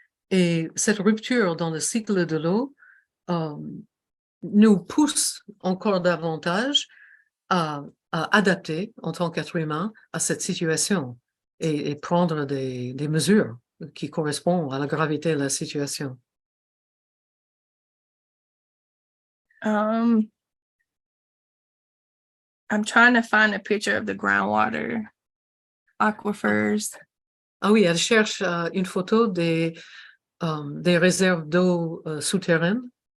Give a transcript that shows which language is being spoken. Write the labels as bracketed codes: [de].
[fr] Et cette rupture dans le cycle de l'eau nous pousse encore davantage à adapter en tant qu'être humain à cette situation et prendre des mesures qui correspondent à la gravité de la situation. [en] I'm trying to find a picture of the groundwater aquifers. [fr] Ah oui, elle cherche une photo des réserves d'eau souterraines.